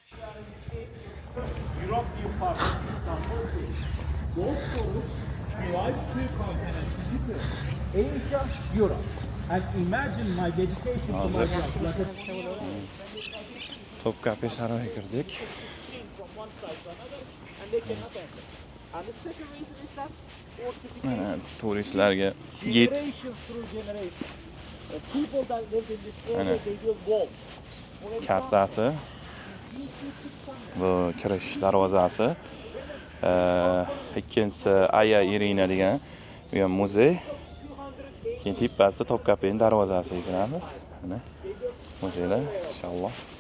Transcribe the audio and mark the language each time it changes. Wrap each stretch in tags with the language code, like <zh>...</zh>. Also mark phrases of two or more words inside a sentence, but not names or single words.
<en>European part of Istanbul. Those tours divides two continents, Asia, Europe. And imagine my dedication to my job.</en> <uz>Topkapi saroyiga kirdik.</uz> <en>From one side to another, and they cannot enter. And the second reason is that</en> <uz>Mana turistlarga</uz> <en>generations through generations. The people that live in this area, they build walls.</en> <uz>kartasi. Bu kirish darvozasi. Ikkinchisi Aya Irina degan bu ham muzey. Keyin tepasida Topkapining darvozasiga kiramiz. Mana muzeylar inshaalloh.</uz>